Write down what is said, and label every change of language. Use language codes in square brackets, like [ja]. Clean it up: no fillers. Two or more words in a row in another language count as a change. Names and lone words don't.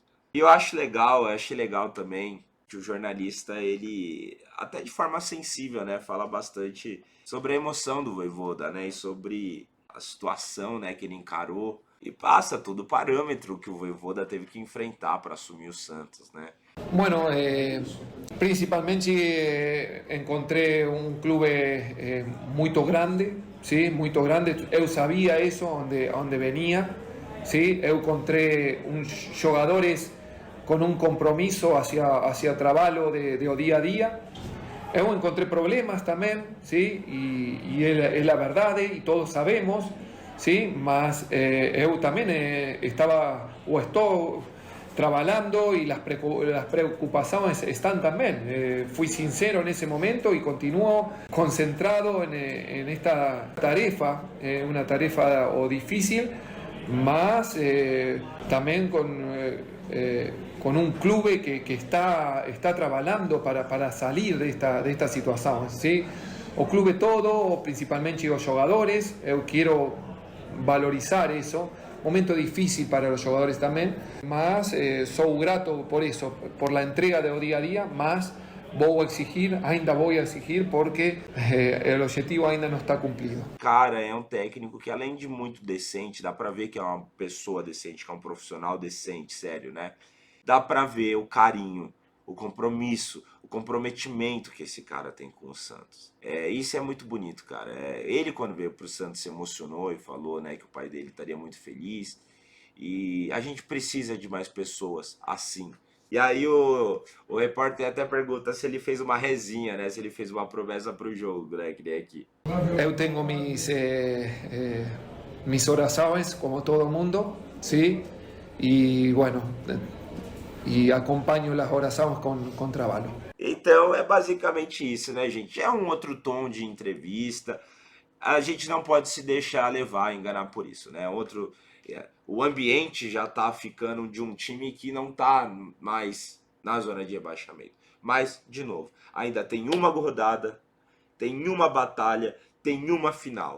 [pt] E eu achei legal também que o jornalista, ele, até de forma sensível, né, fala bastante sobre a emoção do Vojvoda, né, e sobre a situação, né, que ele encarou, e passa todo o parâmetro que o Vojvoda teve que enfrentar para assumir o Santos, né. [es] Bueno, principalmente encontré un club muy grande, ¿sí? Muy grande. Eu sabía eso, onde venía, ¿sí? Eu encontré jugadores con un compromiso hacia trabajo de día a día. Eu encontré problemas también, ¿sí? Y es la verdad, y todos sabemos, ¿sí? [pt] Mas eu [es] también estaba o estoy trabajando y las preocupaciones están también. Fui sincero en ese momento y continúo concentrado en esta tarefa, una tarefa difícil, más también con un club que está trabajando para salir de esta situación, ¿sí? O club todo, principalmente los jugadores, yo quiero valorizar eso. Momento difícil para los jugadores también, mas soy grato por eso, por la entrega de día a día, [pt] mas ainda [es] voy a exigir porque el objetivo [pt] ainda não está cumprido. Cara, é um técnico que além de muito decente, dá pra ver que é uma pessoa decente, que é um profissional decente, sério, né? Dá pra ver o carinho, o compromisso, o comprometimento que esse cara tem com o Santos. Isso é muito bonito, cara. Ele, quando veio pro Santos, se emocionou e falou, né, que o pai dele estaria muito feliz. E a gente precisa de mais pessoas assim. E aí o repórter até pergunta se ele fez uma resinha, né? Se ele fez uma promessa pro jogo, né? Que nem aqui. Eu tenho [es] mis oraciones, como todo mundo, ¿sí? Y bueno, y acompaño las oraciones con trabajo. [pt] Então é basicamente isso, né, gente? É um outro tom de entrevista. A gente não pode se deixar levar, enganar por isso, né? O ambiente já tá ficando de um time que não tá mais na zona de rebaixamento. Mas, de novo, ainda tem uma rodada, tem uma batalha, tem uma final.